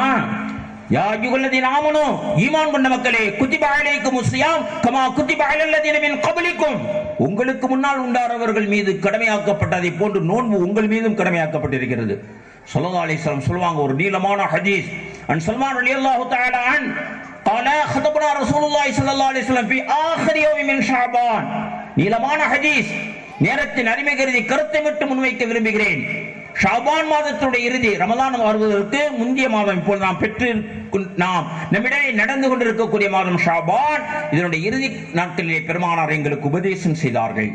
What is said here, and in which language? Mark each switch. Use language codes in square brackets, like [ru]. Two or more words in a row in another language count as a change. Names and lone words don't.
[ar] يا أيها الذين آمنوا, [ta] ஈமான் கொண்ட மக்களே, [ar] كتب عليكم الصيام كما كتب على الذين من قبلكم. [ta] உங்களுக்கு முன்னால் உண்டானவர்கள் மீது கடமையாக்கப்பட்டதை போன்று நோன்பு உங்கள் மீதும் கடமையாக்கப்பட்டிருக்கிறது. [ar] صلى الله عليه وسلم [ta] சொல்வாங்க, ஒரு நீளமான ஹதீஸ். [ar] عن سلمان رضي الله تعالى عن قال خطبنا رسول الله صلى الله عليه وسلم في آخر يوم من شعبان. [ta] நீளமான ஹதீஸ். நேரத்தின் அருமை கருதி கருத்தை மட்டும் முன்வைக்க விரும்புகிறேன். ஷாபான் மாதத்துடைய இறுதி, ரமலான் வருவதற்கு முந்தைய மாதம், இப்போது நாம் நம்மிடையே நடந்து கொண்டிருக்கக்கூடிய மாதம் ஷாபான். இதனுடைய இறுதி நாட்களிலே பெருமானார் எங்களுக்கு உபதேசம் செய்தார்கள்.